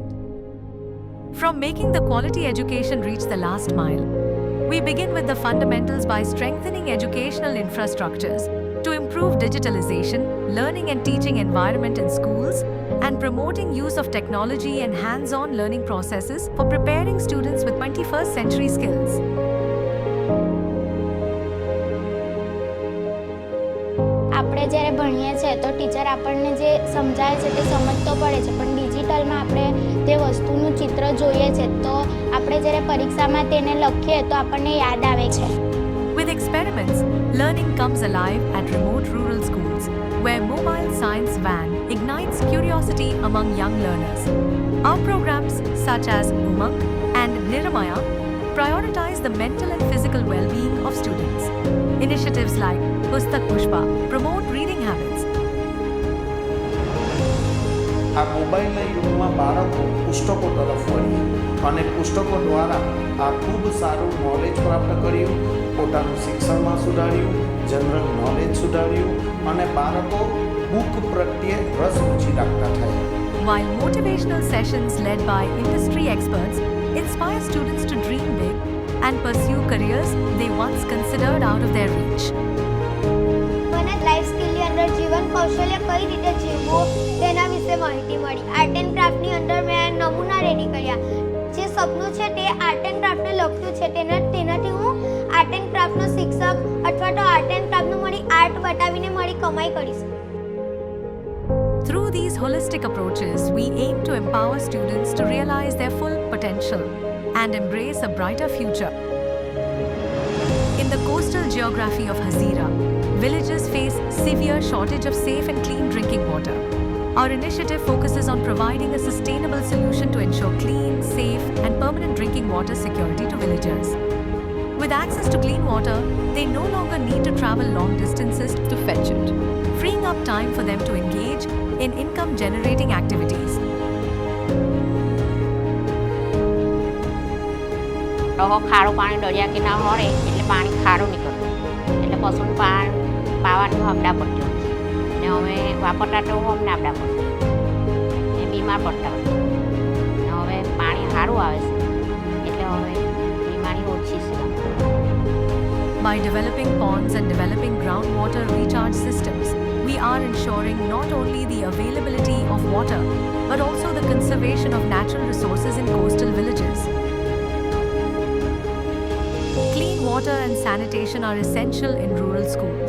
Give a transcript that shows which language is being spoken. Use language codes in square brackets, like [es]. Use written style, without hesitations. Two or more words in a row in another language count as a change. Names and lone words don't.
[en] From making the quality education reach the last mile, we begin with the fundamentals by strengthening educational infrastructures to improve digitalization, learning and teaching environment in schools, and promoting use of technology and hands-on learning processes for preparing students with 21st century skills. [gu] આપણે જ્યારે ભણીએ છીએ તો ટીચર આપણને જે સમજાવે છે તે સમજ તો પડે છે, પણ ડિજિટલમાં આપણે તે વસ્તુનું ચિત્ર જોઈએ છે તો આપણે જ્યારે પરીક્ષામાં તેને લખીએ તો આપણને યાદ આવે છે. [en] With experiments, learning comes alive at remote rural schools, where mobile science van ignites curiosity among young learners. Our programs such as Umang and Niramaya prioritize the mental and physical well-being of students. Initiatives like Pustak Pushpa promote reading habits. [gu] આ મોબાઈલના યુગમાં બાળકો પુસ્તકો તરફ વળી અને પુસ્તકો દ્વારા આ ખૂબ સારું નોલેજ પ્રાપ્ત કર્યું, પોતાનું શિક્ષણમાં સુધાર્યું, [en] general knowledge [gu] સુધાર્યું અને બાળકો બુક પ્રત્યે રસ રુચિ રાખતા થયા. [en] While motivational sessions led by industry experts inspire students to dream big and pursue careers they once considered out of their reach. [gu] મને [en] life skill [gu] અંદર જીવન કૌશલ્ય કઈ રીતે જીવવું તેના વિશે માહિતી મળી. [en] art and craft [gu] અંદર મેં નમૂના રેડી કર્યા. જે સપનું છે તે [en] art and craft [gu] લખ્યું છે તેનાથી હું [en] art and craft [gu] શિક્ષક અથવા તો [en] art and craft [gu] મારી આર્ટ બતાવીને મારી કમાઈ કરીશ. [en] Through these holistic approaches, we aim to empower students to realize their full potential and embrace a brighter future. In the coastal geography of Hazira, villages face severe shortage of safe and clean drinking water. Our initiative focuses on providing a sustainable solution to ensure clean, safe, and permanent drinking water security to villagers. With access to clean water, they no longer need to travel long distances to fetch it, freeing up time for them to engage in income-generating activities. [gu] ખારું પાણી દરિયા કિનારે મળે એટલે પાણી ખારું નીકળતું, એટલે પશુને પાવાનું હમણાં પડતું ને હવે વાપરતા તો હમણાં આપડા પડતું એ બીમાર પડતા હોય ને હવે પાણી સારું આવે છે એટલે હવે બીમારી ઓછી છે. [en] By developing ponds and developing groundwater recharge systems, we are ensuring not only the availability of water, but also the conservation of natural resources in coastal villages. Clean water and sanitation are essential in rural schools.